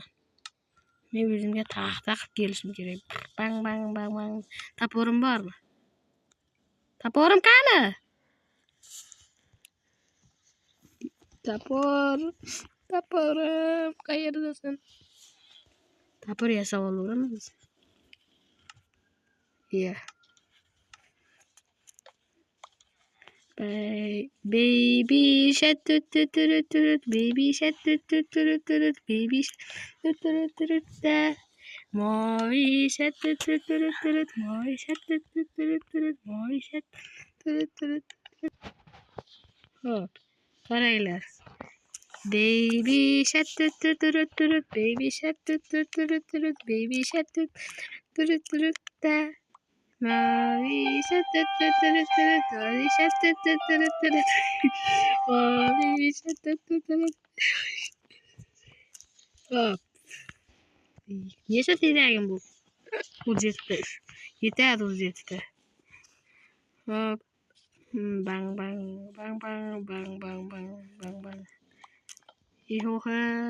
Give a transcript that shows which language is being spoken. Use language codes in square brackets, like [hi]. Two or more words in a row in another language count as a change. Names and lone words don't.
[uz] Men o'zimga taxta qilib kelishim kerak. Bang. Taporim bormi? Taporim qani? Taporim qayerdasan? Tapor yasab olaveramiz biz. [en] Baby shark baby shark baby shark Molly shark Molly shark Molly shark [uz] Hop, qaranglar. [en] Baby shark baby shark baby shark Molly shark Molly shark Molly shark Hop. [uz] Necha teragim bu? 37. Yetadi 37. Hop. Bang. Ihoha.